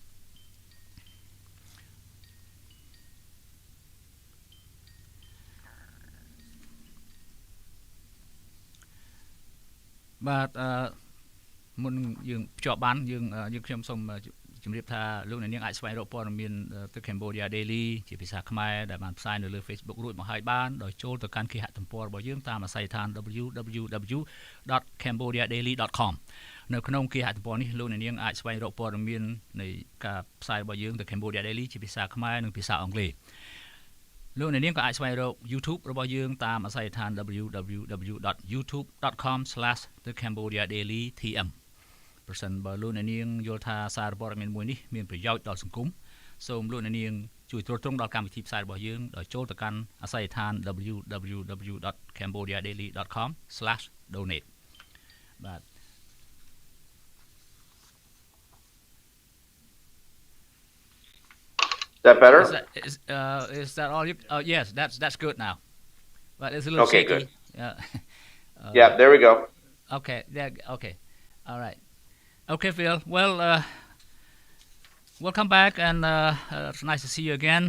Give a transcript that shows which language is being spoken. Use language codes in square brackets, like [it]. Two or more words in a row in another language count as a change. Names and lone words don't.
[km] មុនយើងភ្ជាប់បានយើងខ្ញុំសូមជម្រាបថាលោកអ្នកនាងអាចស្វែងរកព័ត៌មានទៅ Cambodia Daily ជាភាសាខ្មែរដែលបានផ្សាយនៅលើ Facebook រួចមកហើយបានដោយចូលទៅកាន់គេហទំព័ររបស់យើងតាមអាសយដ្ឋាន www.cambodiadaily.com នៅក្នុងគេហទំព័រនេះលោកអ្នកនាងអាចស្វែងរកព័ត៌មាននៃការផ្សាយរបស់យើងទៅ Cambodia Daily ជាភាសាខ្មែរនិងភាសាអង់គ្លេសលោកអ្នកនាងក៏អាចស្វែងរក YouTube របស់យើងតាមអាសយដ្ឋាន www.youtube.com/thecambodiadaily.tm ប្រសិនបើលោកអ្នកនាងយល់ថាសារព័ត៌មានមួយនេះមានប្រយោជន៍ដល់សង្គមសូមលោកអ្នកនាងជួយទ្រទ្រង់ដល់កម្មវិធីផ្សាយរបស់យើងដោយចូលទៅកាន់អាសយដ្ឋាន www.cambodiadaily.com/donate បាទ [en] that better? Is that all you? Yes, that's good now. But it's a little Okay, shaky. good. Yeah. Yeah, there we go. Okay. Yeah. Okay. All right. Okay, Phil. Well, welcome back, and it's nice to see you again.